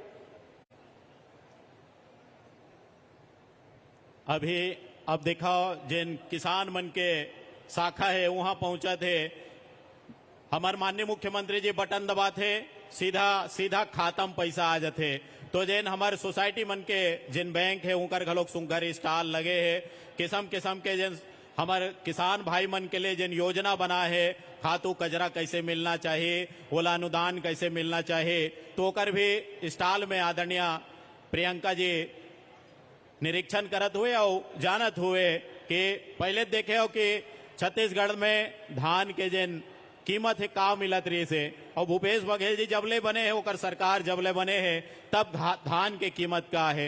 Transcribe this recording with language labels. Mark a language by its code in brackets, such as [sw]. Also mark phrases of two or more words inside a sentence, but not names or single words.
[hne] अभी अब दिखाओ जिन किसान मन के शाखा है वहां पहुंचा थे, हमारे माननीय मुख्यमंत्री जी बटन दबा थे, सीधा सीधा खाता में पैसा आ जाते। तो जिन हमारे सोसाइटी मन के जिन बैंक है उनकर घलोक सुंदर स्टॉल लगे है, किस्म किस्म के जिन हमारे किसान भाई मन के लिए जिन योजना बना है, खातू कचरा कैसे मिलना चाहिए, ओला अनुदान कैसे मिलना चाहिए, तो ओकर भी स्टॉल में आदरणीय प्रियंका जी निरीक्षण करत हुए और जानत हुए कि पहले देखे हो कि छत्तीसगढ़ में धान के जिन कीमत है का मिलत रही से, और भूपेश बघेल जी जबले बने हैं ओकर सरकार जबले बने हैं तब धान के कीमत का है।